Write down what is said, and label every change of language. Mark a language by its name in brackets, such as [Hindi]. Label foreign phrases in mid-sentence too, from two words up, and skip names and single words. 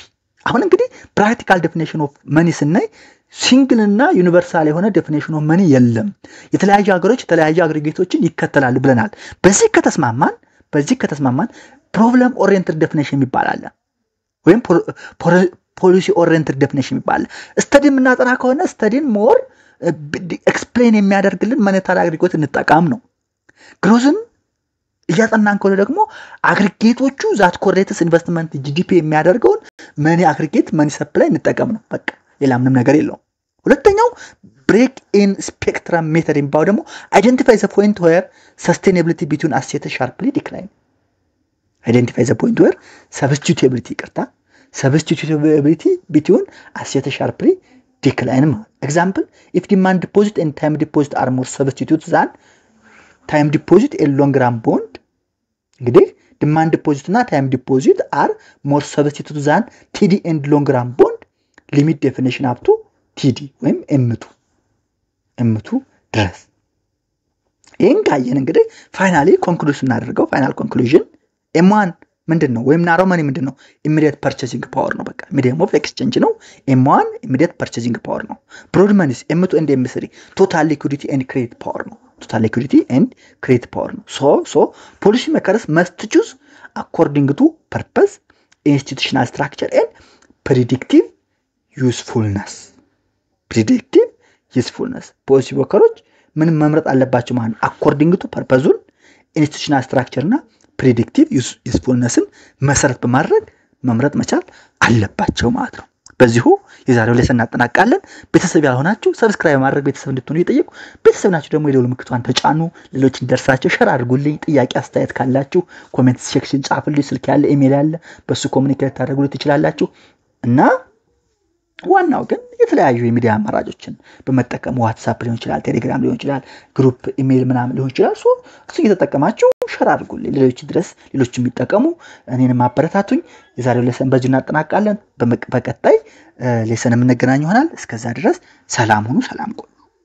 [Amharic] አሁን እንግዲህ [English] practical definition of money [Amharic] ስናይ ሲንግል እና ዩኒቨርሳል የሆነ [English] definition of money [Amharic] የለም። የተለያዩ ሀገሮች የተለያዩ አግሪጌቶችን ይከተላሉ ብለናል። በዚህ ከተስማማን [English] problem oriented definition [Amharic] የሚባል አለ ወይም [English] policy oriented definition [Amharic] የሚባል አለ። ስተዲ የምናጠና ከሆነ ስተዲን [English] more explain [Amharic] የሚያደርግልን [English] monetary aggregate [Amharic] እንጠቀም ነው። ግሮዝን እያጠናን ከሆነ ደግሞ አግሪጌቶቹ [English] that correlates investment GDP የሚያደርገውን money aggregate money supply [Amharic] እንጠቀም ነው በቃ ሌላ ምንም ነገር የለውም ሁለተኛው [English] break in spectrum method [Amharic] የሚባለው ደግሞ [English] identify the point where sustainability between assets sharply decline identify the point where substitutability between assets sharply decline example if demand deposit and time deposit are more substitutes than time deposit and long run bond እንግዲህ demand deposit እና time deposit are more substitutes than TD and long run bond limit definition up to TD [Amharic] ወይም M2 ድረስ ይሄን ካየን እንግዲህ [English] finally conclusion እናደርገው final conclusion M1 [Amharic] ምንድነው ወይም [English] narrow money ምንድነው immediate purchasing power [Amharic] ነው በቃ [English] medium of exchange ነው M1 immediate purchasing power ነው broad money M2 and M3 total liquidity and credit power ነው total liquidity and credit power ነው so policy makers must choose according to purpose institutional structure and predictive usefulness policy makers [Amharic] ምን መምረጥ አለባቸው ማለት [English] according to purpose institutional structure [Amharic] እና [English] predictive usefulnessን [Amharic] መሰረት በማድረግ መምረጥ መቻል አለባቸው ማለት ነው በዚሁ የዛሬው ሌሰን እናጠናቃለን ቤተሰብ ያልሆናችሁ ሰብስክራይብ ማድረግ ቤተሰብ እንድትሆኑ እየጠየቁ ቤተሰብ ናችሁ ደግሞ የደወል ምልክቱን ተጫኑ ሌሎች እንደርሳቸው ሼር አድርጉልኝ ጥያቄ አስተያየት ካላችሁ [English] comment section [Amharic] ጻፉልኝ ስልክ ያለ ኢሜል ያለ በሱ ኮሙኒኬት ታደርጉልኝ ትችላላችሁ እና ዋናው ግን የተለያዩ የሚዲያ አማራጮችን በመጠቀም ዋትስአፕ ሊሆን ይችላል ቴሌግራም ሊሆን ይችላል ግሩፕ ኢሜል ምናምን ሊሆን ይችላል እሱ እየተጠቀማችሁ ሼር አድርጉልኝ ሌሎች ድረስ ሌሎች የሚጠቀሙ እኔንም አበረታቱኝ የዛሬው ሌሰን በዚህ እናጠናቃለን በቀጣይ ሌሰን የምንገናኝ ይሆናል እስከዛ ድረስ ሰላም ሁኑ ሰላም ቆዩ